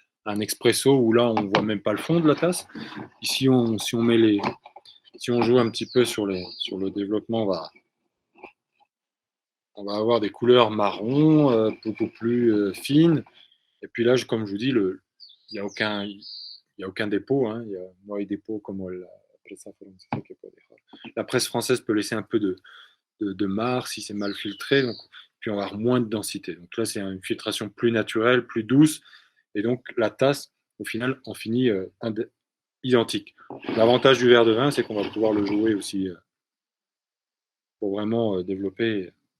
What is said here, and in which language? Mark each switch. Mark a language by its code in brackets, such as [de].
[fr] un expresso où là, on ne voit même pas le fond de la tasse. Ici, si on joue un petit peu sur le développement, on va avoir des couleurs marron, beaucoup plus fines. Et puis là, comme je vous dis, il n'y a aucun dépôt. Hein. [es] No hay dépôt como la presse francesa que puede dejar. [fr] La presse française peut laisser un peu de marc si c'est mal filtré. Donc, puis on va avoir moins de densité. Donc là, c'est une filtration plus naturelle, plus douce. Et donc, la tasse, au final, en finit identique. L'avantage du verre de vin, c'est qu'on va pouvoir le jouer aussi pour vraiment développer.